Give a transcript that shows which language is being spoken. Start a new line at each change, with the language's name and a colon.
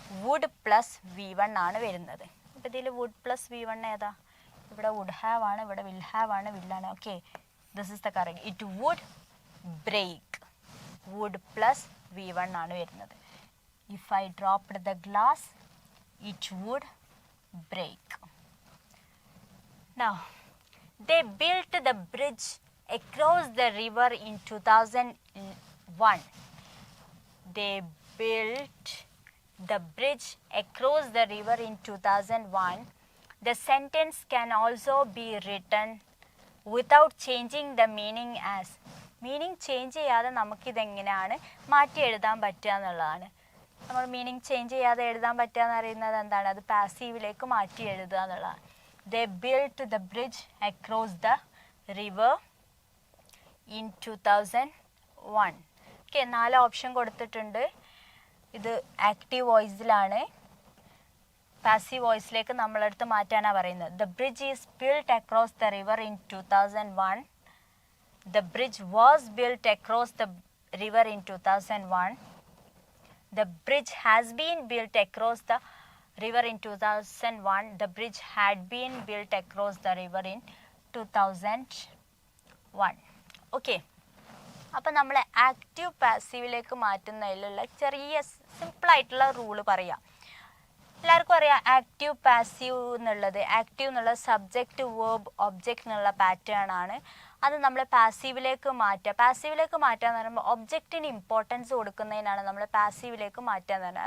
Malayalam: Would plus V1 ആണ് വരുന്നത്. അപ്പോൾ ഇതിൽ വുഡ് പ്ലസ് V1 ഏതാ? ഇവിടെ വുഡ് ഹാവ് ആണ്, ഇവിടെ വിൽ ഹാവ് ആണ്, വില്ലാണ്.
English: Okay, this is the correct. It would break, would plus V1
Malayalam: ആണ് വരുന്നത്.
English: If I dropped the glass it would break. Now they built the bridge across the river in 2001. They built the bridge across the river in 2001. The sentence can also be written without changing the meaning as.
Malayalam: Meaning change ചെയ്യാതെ നമുക്കിതെങ്ങനെയാണ് മാറ്റി എഴുതാൻ പറ്റുക എന്നുള്ളതാണ്. നമ്മൾ meaning change ചെയ്യാതെ എഴുതാൻ പറ്റുക എന്ന് പറയുന്നത് എന്താണ്? അത് പാസീവിലേക്ക് മാറ്റി എഴുതുക എന്നുള്ളതാണ്.
English: They built the bridge across the river in 2001.
Malayalam: Okay, 4 option കൊടുത്തിട്ടുണ്ട്. ഇത് ആക്റ്റീവ് വോയിസിലാണ്. പാസീവ് വോയിസിലേക്ക് നമ്മളെടുത്ത് മാറ്റാനാണ് പറയുന്നത്.
English: The bridge is built across the river in 2001. The bridge was built across the river in 2001. The bridge has been built across the river in 2001. The bridge had been built across the river in 2001. Okay.
Malayalam: അപ്പോൾ നമ്മൾ active പാസീവിലേക്ക് മാറ്റുന്നതിലുള്ള ചെറിയ സിമ്പിളായിട്ടുള്ള rule പറയാം. എല്ലാവർക്കും അറിയാം active passive എന്നുള്ളത്. Active എന്നുള്ള subject verb object എന്നുള്ള പാറ്റേൺ ആണ്. അത് നമ്മൾ പാസീവിലേക്ക് മാറ്റുക. പാസീവിലേക്ക് മാറ്റുക എന്ന് പറയുമ്പോൾ ഒബ്ജക്റ്റിന് ഇമ്പോർട്ടൻസ് കൊടുക്കുന്നതിനാണ് നമ്മൾ പാസീവിലേക്ക് മാറ്റുക എന്ന് പറയുന്നത്.